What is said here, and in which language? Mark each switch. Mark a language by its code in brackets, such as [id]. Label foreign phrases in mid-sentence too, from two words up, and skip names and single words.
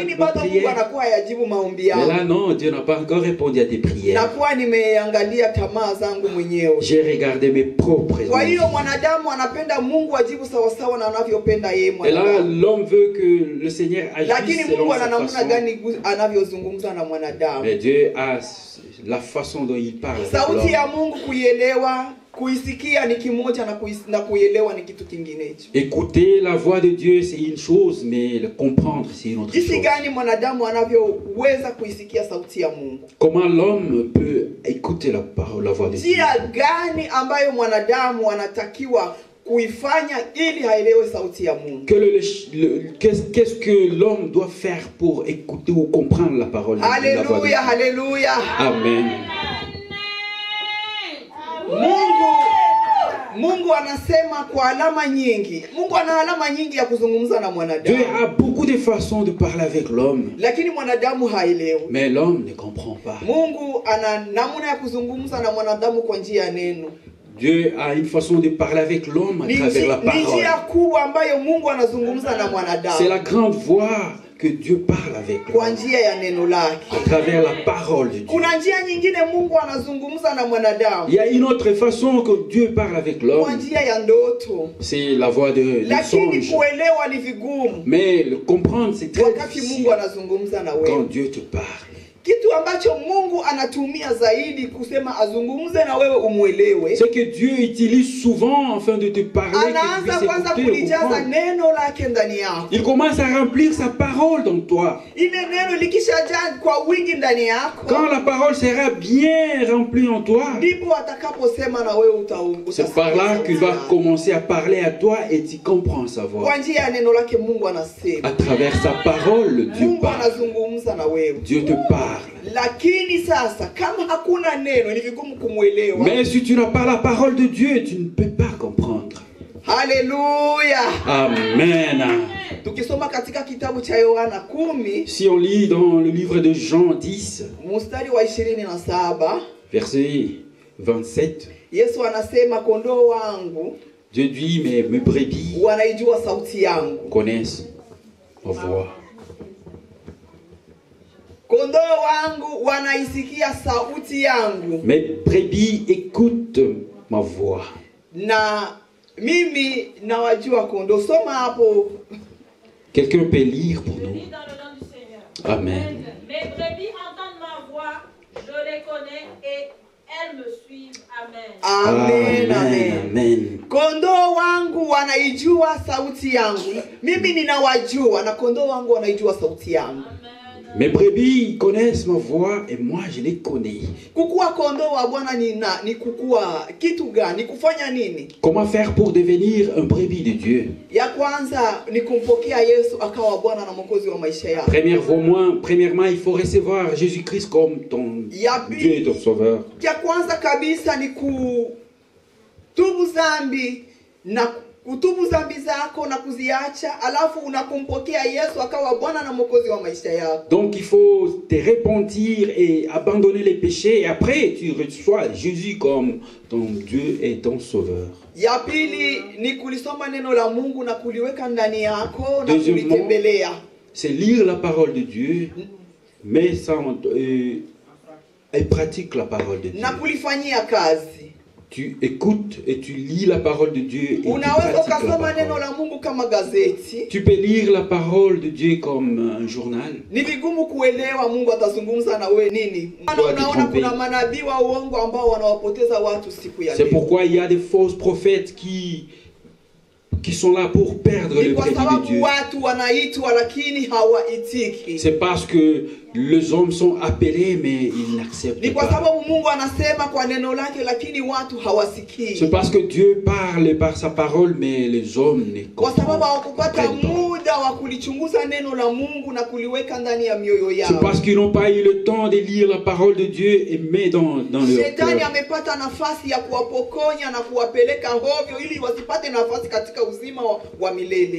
[sw] Lakini [fr] ma [sw] bado Mungu [fr] prière. [sw] anakuwa yajibu maombi [fr] Mais [sw] yangu. [fr] là non, Dieu n'a pas encore répondu à tes prières. [sw] Nakuwa nimeangalia tamaa zangu mwenyewe. [fr] J'ai regardé mes propres [sw] Kwa hiyo [fr] envies. [sw] mwanadamu anapenda Mungu ajibu sawa sawa na anavyopenda yeye [fr] Et là [sw] mwanadamu. [fr] l'homme veut que le Seigneur agisse [sw] Lakini [fr] selon [sw] Mungu ana [fr] sa [sw] namna [fr] façon. [sw] gani anavyozungumza na mwanadamu. [fr] Mais Dieu a la façon dont il parle avec [sw] Sauti [fr] l'homme. [sw] ya Mungu kuielewa, kuisikia ni kimoja na kuielewa ni kitu kinginecho. [fr] Écouter la voix de Dieu c'est une chose, mais le comprendre c'est une autre [sw] Jinsi [fr] chose. [sw] gani mwanadamu anavyoweza kuisikia sauti ya Mungu? [fr] Comment l'homme peut écouter la parole, la voix de Dieu? [sw] Njia gani ambayo mwanadamu anatakiwa kuifanya ili haelewe sauti ya Mungu? [fr] Qu'est-ce que l'homme doit faire pour écouter ou comprendre la parole de Dieu? [sw] Haleluya, haleluya. Amen. Mungu anasema kwa alama nyingi. Mungu ana alama nyingi ya kuzungumza na mwanadamu. [fr] Dieu a beaucoup de façons de parler avec l'homme. [sw] Lakini mwanadamu haelewi. [fr] Mais l'homme ne comprend pas. [sw] Mungu ana namna ya kuzungumza na mwanadamu kwa njia ya neno. [fr] Dieu a une façon de parler avec l'homme à travers la [sw] Ni [fr] parole. [sw] njia kubwa ambayo Mungu anazungumza na mwanadamu. [fr] C'est la grande voix que Dieu parle avec [sw] Kwa [fr] l'homme [sw] njia ya neno lake. [fr] à travers la parole de Dieu. [sw] Kuna njia nyingine Mungu anazungumza na mwanadamu. [fr] Il y a une autre façon que Dieu parle avec [sw] Kwa [fr] l'homme. [sw] njia ya ndoto. [fr] C'est la voix de [sw] Lakini [fr] songe. [sw] kuelewa ni vigumu [fr] Mais le comprendre, c'est très [sw] wakati [fr] difficile [sw] Mungu anazungumza na [fr] quand [sw] wewe. [fr] Dieu te parle. [sw] kitu ambacho Mungu anatumia zaidi kusema azungumze na wewe umuelewe. [fr] Ce que Dieu utilise souvent afin de te parler, que tu [sw] Anaanza [fr] puisses [sw] kwanza [fr] écouter, [sw] kulijaza [fr] comprendre. [sw] neno lake ndani yako. [fr] Il commence à remplir sa parole dans toi. [sw] Ile neno likishajaa kwa wingi ndani yako, [fr] Quand la parole sera bien remplie en toi, [sw] ndipo atakaposema na wewe [fr] c'est par là qu'il va commencer à parler à toi et tu comprends sa voix. [sw] kwa njia ya neno lake Mungu anasema. [fr] À travers sa parole, Dieu [sw] Mungu [fr] parle. [sw] anazungumza na wewe. [fr] Dieu te parle. [sw] Lakini sasa kama hakuna neno ni vigumu kumuelewa. [fr] Mais si tu n'as pas la parole de Dieu, tu ne peux pas comprendre. [sw] Haleluya. Amen. Tukisoma katika kitabu cha Yohana 10 [fr] Si on lit dans le livre de Jean 10, [sw] mstari wa 27, [fr] verset 27, [sw] Yesu anasema kondoo wangu [fr] Dieu dit, mes brebis [sw] wanaijua sauti yangu. [fr] connaissent ma voix. [sw] Kondoo wangu wanaisikia sauti yangu. [fr] Mes brebis écoutent ma voix. [sw] Na mimi nawajua kondoo. Soma hapo. [fr] Quelqu'un peut lire pour Je nous. lis dans le nom du Seigneur. Amen. Mes brebis entendent ma voix, je les connais et elles me suivent. Amen. Amen, amen. Amen. [sw] Kondoo wangu wanaijua sauti yangu. Mimi ninawajua na kondoo wangu wanaijua sauti yangu. [fr] Mes brebis connaissent ma voix et moi je les connais. [sw] Kukua kondoo wa Bwana ni kukua kitu gani? Kufanya nini? [fr] Comment faire pour devenir un brebis de Dieu? [sw] Ya kwanza ni kumpokea Yesu akawa Bwana na Mwokozi wa maisha yako. [fr] Premièrement, il faut recevoir Jésus-Christ comme ton Dieu et ton Sauveur. [sw] Ya kwanza kabisa ni kutubu dhambi na kutubu dhambi zako na kuziacha, alafu unakumpokea Yesu akawa Bwana na Mwokozi wa maisha yako. [fr] Donc il faut te repentir et abandonner les péchés et après tu reçois Jésus comme ton Dieu et ton Sauveur. [sw] Ya pili ni kulisoma neno la Mungu na kuliweka ndani yako na [fr] Deuxièmement, [sw] kulitembelea. [fr] c'est lire la parole de Dieu, mais sans et pratique la parole de Dieu. [sw] Na kulifanyia kazi. [fr] Tu écoutes et tu lis la parole de Dieu et tu [sw] Unaweza [fr] pratiques la [sw] ukasoma neno [fr] parole. [sw] la Mungu kama gazeti. [fr] Tu peux lire la parole de Dieu comme un journal. [sw] Ni vigumu kuelewa Mungu atazungumza na wewe nini. Unaona kuna manabii wa uongo ambao wanawapoteza watu siku ya leo. [fr] C'est pourquoi il y a des faux prophètes qui sont là pour perdre le brebis de Dieu. [sw] Watu wanaitwa lakini hawaitiki. [fr] C'est parce que les hommes sont appelés mais ils n'acceptent [sw] Ni kwa [fr] pas. [sw] sababu Mungu anasema kwa neno lake lakini watu hawasikii. [fr] C'est parce que Dieu parle par sa parole mais les hommes ne [sw] Kwa sababu [fr] comprennent [sw] hawakupata [fr] pas. [sw] muda wa kulichunguza neno la Mungu na kuliweka ndani ya mioyo yao. [fr] C'est parce qu'ils n'ont pas eu le temps de lire la parole de Dieu et mettre dans leur [sw] Shetani [fr] cœur. [sw] amepata nafasi ya kuwapokonya na kuwapeleka hovyo ili wasipate nafasi katika uzima wa milele.